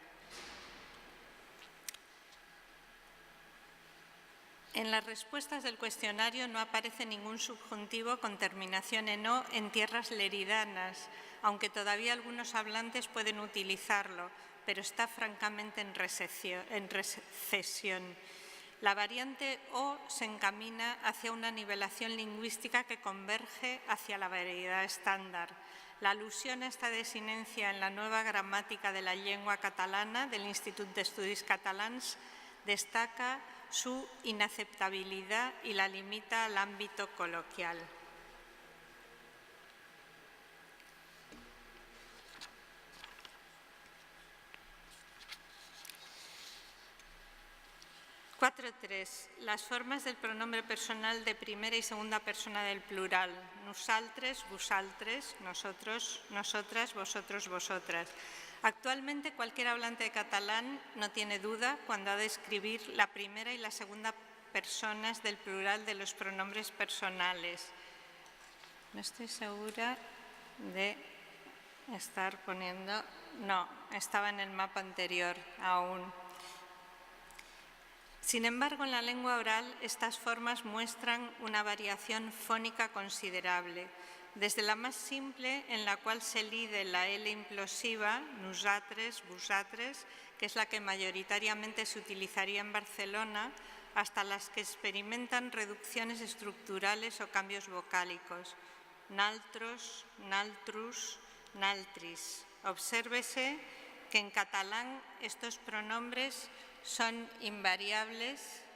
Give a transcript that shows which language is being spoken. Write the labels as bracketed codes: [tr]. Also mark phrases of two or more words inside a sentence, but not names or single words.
[es] En las respuestas del cuestionario no aparece ningún subjuntivo con terminación en o en tierras leridanas, aunque todavía algunos hablantes pueden utilizarlo, pero está francamente en recesión. La variante o se encamina hacia una nivelación lingüística que converge hacia la variedad estándar. La alusión a esta desinencia en la nueva gramática de la lengua catalana del Institut d'Estudis Catalans destaca su inaceptabilidad y la limita al ámbito coloquial. Las formas del pronombre personal de primera y segunda persona del plural. [ca] Nosaltres, vosaltres, [es] nosotros, nosotras, vosotros, vosotras. Actualmente cualquier hablante de catalán no tiene duda cuando ha de escribir la primera y la segunda personas del plural de los pronombres personales. No estoy segura de estar poniendo... No, estaba en el mapa anterior aún. Sin embargo, en la lengua oral, estas formas muestran una variación fónica considerable, desde la más simple, en la cual se lide la L implosiva, [ca] nosaltres, vosaltres, [es] que es la que mayoritariamente se utilizaría en Barcelona, hasta las que experimentan reducciones estructurales o cambios vocálicos, [ca] naltros, naltrus, naltris. [es] Obsérvese que en catalán estos pronombres son invariables.